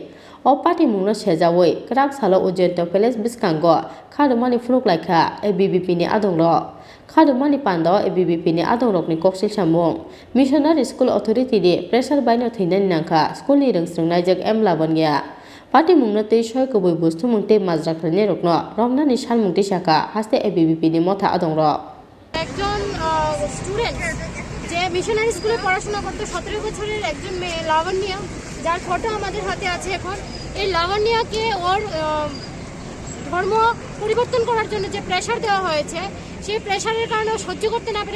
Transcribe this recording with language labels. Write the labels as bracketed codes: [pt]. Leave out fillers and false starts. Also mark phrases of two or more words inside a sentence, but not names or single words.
[trp] O Patimungno Sejawi Khorang Salo Ujjayanta Bwskango Khadumani Phunuklaikha ABVP ni Adongrok Khadumani Pando ABVP ni Adongrok ni Koksil Samung Missionary School Authority ni pressure baino thainan nangkha school ni rungsrungnai M. Labanya Patimungno tei Shoikuboy Bwskango Matraklane Rokno Romna ni Salmung tisaka haste ABVP ni Motha Adongrok [bn] একজন স্টুডেন্ট যে মিশনারি স্কুলে পড়াশোনা করতে 17 বছরের একজন মেয়ে লাবণ্যা যার ফটো আমাদের হাতে আছে এখন এই লাবণ্যাকে ওর ধর্ম পরিবর্তন করার জন্য যে প্রেসার দেওয়া হয়েছে সেই প্রেসারের কারণে সহ্য করতে না